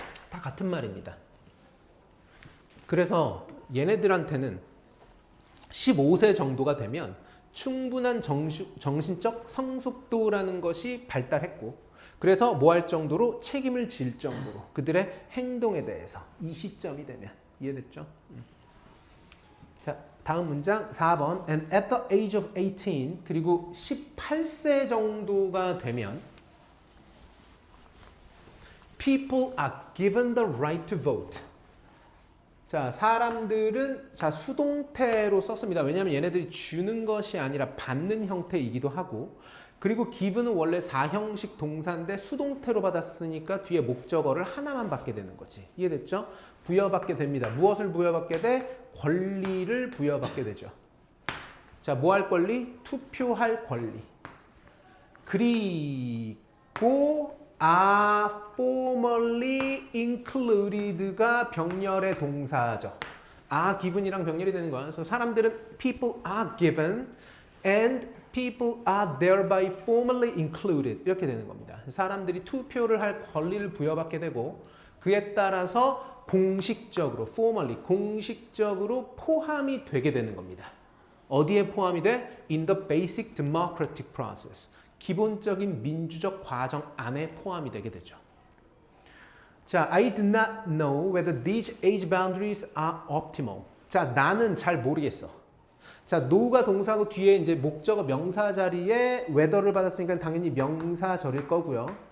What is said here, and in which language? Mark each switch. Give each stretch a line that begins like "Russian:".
Korean: 다 같은 말입니다. 그래서 얘네들한테는 15세 정도가 되면 충분한 정신적 성숙도라는 것이 발달했고 그래서 뭐 할 정도로 책임을 질 정도로 그들의 행동에 대해서 이 시점이 되면 이해됐죠? 자, 다음 문장 4번
English: and at the age of 18
Korean: 그리고 18세 정도가 되면
English: people are given the right to vote.
Korean: 자, 사람들은 자 수동태로 썼습니다. 왜냐하면 얘네들이 주는 것이 아니라 받는 형태이기도 하고 그리고 given은 원래 4형식 동사인데 수동태로 받았으니까 뒤에 목적어를 하나만 받게 되는 거지. 이해됐죠? 부여받게 됩니다. 무엇을 부여받게 돼? 권리를 부여받게 되죠. 자, 뭐 할 권리? 투표할 권리. 그리고
English: are formally included
Korean: 가 병렬의 동사죠.
English: are given
Korean: 이랑 병렬이 되는 거야. 그래서 사람들은
English: people are given and people are thereby formally included
Korean: 이렇게 되는 겁니다. 사람들이 투표를 할 권리를 부여받게 되고 그에 따라서 공식적으로 formally 공식적으로 포함이 되게 되는 겁니다. 어디에 포함이 돼?
English: In the basic democratic process.
Korean: 기본적인 민주적 과정 안에 포함이 되게 되죠. 자,
English: I do not know whether these age boundaries are optimal.
Korean: 자, 나는 잘 모르겠어. 자, know가 동사고 뒤에 이제 목적어 명사 자리에 whether를 받았으니까 당연히 명사절일 거고요.